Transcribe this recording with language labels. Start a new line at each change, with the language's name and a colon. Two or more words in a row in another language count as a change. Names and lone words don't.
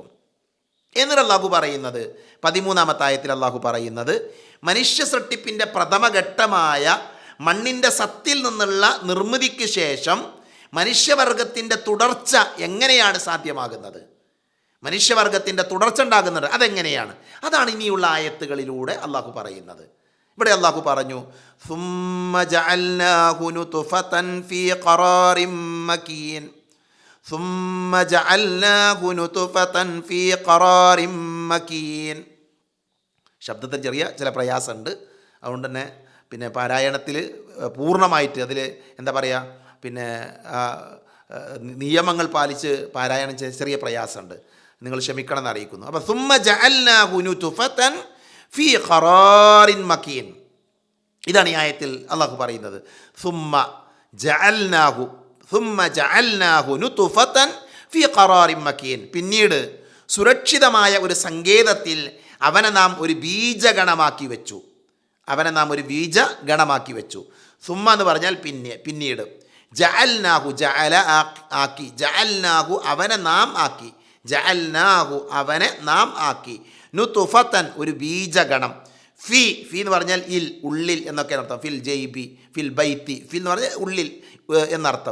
Malayalam: എന്നിട്ട് അള്ളാഹു പറയുന്നത് 13-ാമത്തെ ആയത്തിൽ അള്ളാഹു പറയുന്നത് മനുഷ്യ സൃഷ്ടിപ്പിൻ്റെ പ്രഥമഘട്ടമായ മണ്ണിൻ്റെ സത്തിൽ നിന്നുള്ള നിർമ്മിതിക്ക് ശേഷം മനുഷ്യവർഗത്തിൻ്റെ തുടർച്ച എങ്ങനെയാണ് സാധ്യമാകുന്നത്, മനുഷ്യവർഗത്തിൻ്റെ തുടർച്ച ഉണ്ടാകുന്നത് അതെങ്ങനെയാണ്, അതാണ് ഇനിയുള്ള ആയത്തുകളിലൂടെ അള്ളാഹു പറയുന്നത്. ഇവിടെ അള്ളാഹു പറഞ്ഞു
Arabic: ثُمَّ جَعَلْنَاهُ نُطْفَةً فِي قَرَارٍ مَكِينٍ ثُمَّ جَعَلْنَاهُ نُطْفَةً فِي قَرَارٍ مَكِينٍ.
Malayalam: ശബ്ദത്തിൽ ചെറിയ ചില പ്രയാസമുണ്ട്. അതുകൊണ്ട് തന്നെ പിന്നെ പാരായണത്തിൽ പൂർണ്ണമായിട്ട് അതിൽ എന്താ പറയുക, പിന്നെ നിയമങ്ങൾ പാലിച്ച് പാരായണം ചെറിയ പ്രയാസമുണ്ട്, നിങ്ങൾ ക്ഷമിക്കണം എന്ന് അറിയിക്കുന്നു. അപ്പോൾ
Arabic: ثُمَّ جَعَلْنَاهُ نُطْفَةً في قرار مكين,
Malayalam: ഇതാണ് ഈ ആയത്തിൽ അള്ളാഹു പറയുന്നത്.
Arabic: ثُمَّ جَعَلْنَاهُ نُطْفَةً في قرار مكين,
Malayalam: പിന്നീട് സുരക്ഷിതമായ ഒരു സങ്കേതത്തിൽ അവനെ നാം ഒരു ബീജഗണമാക്കി വെച്ചു. അവനെ നാം ഒരു ബീജഗണമാക്കി വെച്ചു. സുമ്മ എന്ന് പറഞ്ഞാൽ പിന്നീട്.
Arabic: جعلناه جعل
Malayalam: ആക്കി, ജഅൽനാഹു അവനെ നാം ആക്കി, ജഅൽനാഹു അവനെ നാം ആക്കി, നുതുഫത്തൻ ഒരു ബീജഗണം, ഫി എന്ന് പറഞ്ഞാൽ ഇൽ ഉള്ളിൽ എന്നൊക്കെ അർത്ഥം,
Arabic: في الجيب في البيت,
Malayalam: ഫിൽ എന്ന് പറഞ്ഞാൽ ഉള്ളിൽ എന്നർത്ഥം.